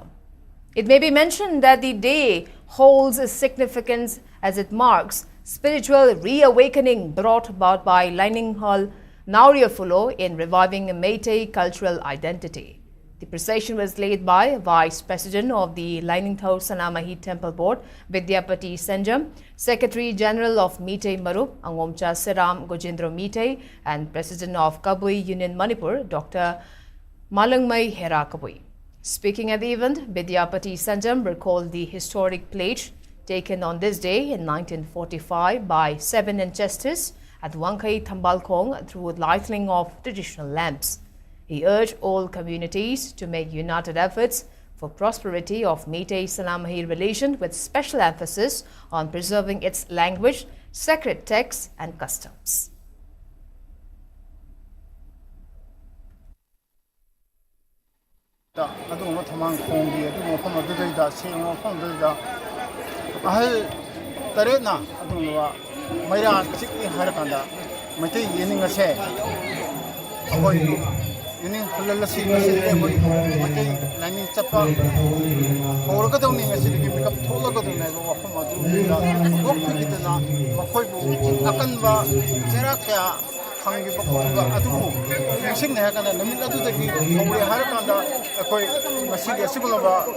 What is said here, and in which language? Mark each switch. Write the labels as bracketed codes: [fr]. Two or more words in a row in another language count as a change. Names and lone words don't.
[en] It may be mentioned that the day holds a significance as it marks spiritual reawakening brought about by Lining Hall Nauriafulo in reviving a Meitei cultural identity. The procession was led by Vice President of the Lining Thau Sanamahi Temple Board, Vidyapati Senjam, Secretary General of Meitei Maru, Angomcha Seram Gojendro Meitei, and President of Kabui Union Manipur, Dr. Malangmai Hera Kabui. Speaking at the event, Vidyapati Sanjam recalled the historic pledge taken on this day in 1945 by 7 ancestors at Wangkai Thambalkong through lighting of traditional lamps. He urged all communities to make united efforts for prosperity of Meitei Sanamahi religion with special emphasis on preserving its language, sacred texts and customs. [mni] ꯑꯗꯨꯒꯨꯝꯕ ꯊꯧꯃꯥꯡ ꯈꯣꯡꯕꯤ ꯑꯗꯨꯒꯨꯝꯕ ꯃꯐꯝ ꯑꯗꯨꯗꯩꯗ ꯁꯦꯡꯕ ꯃꯐꯝ ꯑꯗꯨꯗꯩꯗ ꯑꯍꯜ ꯇꯔꯦꯠꯅ ꯑꯗꯨꯒꯨꯝꯂꯕ ꯃꯩꯔꯥ ꯆꯤꯛꯏ ꯍꯥꯏꯔꯀꯥꯟꯗ ꯃꯩꯇꯩ ꯌꯦꯅꯤꯡ ꯑꯁꯦ ꯑꯩꯈꯣꯏ ꯌꯦꯅꯤꯡ ꯍꯜꯂꯜꯂꯁꯤ ꯉꯁꯤꯗꯤ ꯑꯩꯈꯣꯏ ꯃꯩꯇꯩ ꯂꯥꯏꯅꯤꯡ ꯆꯠꯄ ꯍꯧꯔꯒꯗꯧꯅꯤ ꯉꯁꯤꯗꯒꯤ ꯃꯤꯀꯞ ꯊꯣꯛꯂꯒꯗꯧꯅꯤ ꯍꯥꯏꯕ ꯋꯥꯐꯝ ꯑꯗꯨꯗ ꯍꯧꯗꯣꯛꯄꯤꯈꯤꯗꯅ ꯃꯈꯣꯏꯕꯨ ꯑꯀꯟꯕ ꯆꯩꯔꯥꯛ ꯀꯌꯥ ꯐꯪꯈꯤꯕ ꯈꯣꯠꯈꯤꯕ ꯑꯗꯨꯕꯨ ꯅꯤꯡꯁꯤꯡꯅꯩ ꯍꯥꯏꯔꯀꯥꯟꯗ ꯅꯨꯃꯤꯠ ꯑꯗꯨꯗꯒꯤ ꯍꯧꯔꯦ ꯍꯥꯏꯔꯀꯥꯟꯗ ꯑꯩꯈꯣꯏ ꯉꯁꯤꯒꯤ ꯑꯁꯤꯒꯨꯝꯂꯕ